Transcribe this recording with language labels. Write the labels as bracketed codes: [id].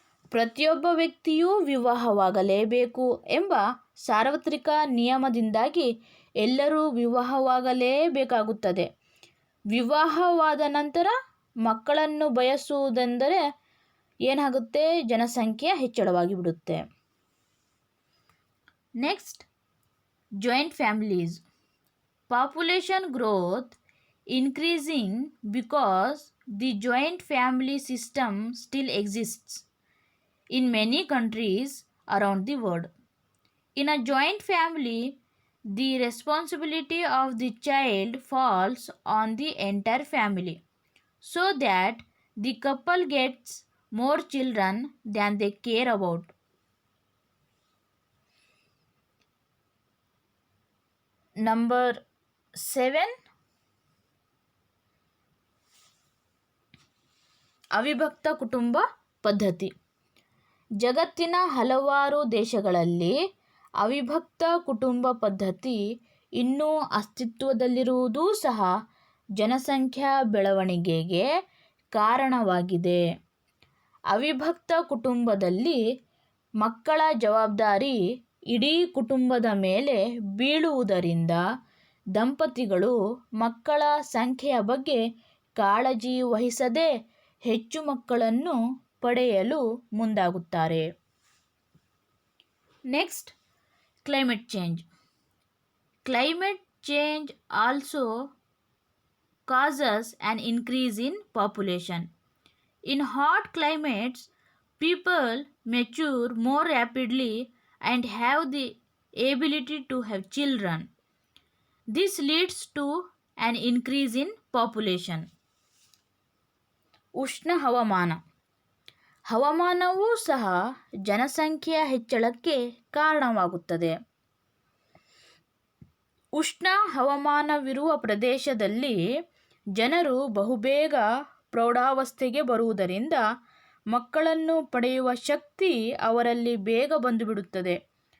[kn] ಪ್ರತಿಯೊಬ್ಬ ವ್ಯಕ್ತಿಯೂ ವಿವಾಹವಾಗಲೇಬೇಕು ಎಂಬ ಸಾರ್ವತ್ರಿಕ ನಿಯಮದಿಂದಾಗಿ ಎಲ್ಲರೂ ವಿವಾಹವಾಗಲೇಬೇಕಾಗುತ್ತದೆ. ವಿವಾಹವಾದ ನಂತರ ಮಕ್ಕಳನ್ನು ಬಯಸುವುದೆಂದರೆ ಏನಾಗುತ್ತೆ, ಜನಸಂಖ್ಯೆ ಹೆಚ್ಚಳವಾಗಿ ಬಿಡುತ್ತೆ. [en] Next, joint families. Population growth increasing because the joint family system still exists in many countries around the world. In a joint family, the responsibility of the child falls on the entire family, so that the couple gets more children than they care about. Number 7, [kn] ಅವಿಭಕ್ತ ಕುಟುಂಬ ಪದ್ಧತಿ. ಜಗತ್ತಿನ ಹಲವಾರು ದೇಶಗಳಲ್ಲಿ ಅವಿಭಕ್ತ ಕುಟುಂಬ ಪದ್ಧತಿ ಇನ್ನೂ ಅಸ್ತಿತ್ವದಲ್ಲಿರುವುದೂ ಸಹ ಜನಸಂಖ್ಯಾ ಬೆಳವಣಿಗೆಗೆ ಕಾರಣವಾಗಿದೆ. ಅವಿಭಕ್ತ ಕುಟುಂಬದಲ್ಲಿ ಮಕ್ಕಳ ಜವಾಬ್ದಾರಿ ಇಡೀ ಕುಟುಂಬದ ಮೇಲೆ ಬೀಳುವುದರಿಂದ ದಂಪತಿಗಳು ಮಕ್ಕಳ ಸಂಖ್ಯೆಯ ಬಗ್ಗೆ ಕಾಳಜಿ ವಹಿಸದೆ ಹೆಚ್ಚು ಮಕ್ಕಳನ್ನು ಪಡೆಯಲು ಮುಂದಾಗುತ್ತಾರೆ. [en] Next, climate change. Climate change also causes an increase in population. In hot climates, people mature more rapidly and have the ability to have children. This leads to an increase in population. [kn] ಉಷ್ಣ ಹವಾಮಾನ. ಹವಾಮಾನವೂ ಸಹ ಜನಸಂಖ್ಯೆಯ ಹೆಚ್ಚಳಕ್ಕೆ ಕಾರಣವಾಗುತ್ತದೆ. ಉಷ್ಣ ಹವಾಮಾನವಿರುವ ಪ್ರದೇಶದಲ್ಲಿ ಜನರು ಬಹುಬೇಗ ಪ್ರೌಢಾವಸ್ಥೆಗೆ ಬರುವುದರಿಂದ ಮಕ್ಕಳನ್ನು ಪಡೆಯುವ ಶಕ್ತಿ ಅವರಲ್ಲಿ ಬೇಗ ಬಂದುಬಿಡುತ್ತದೆ.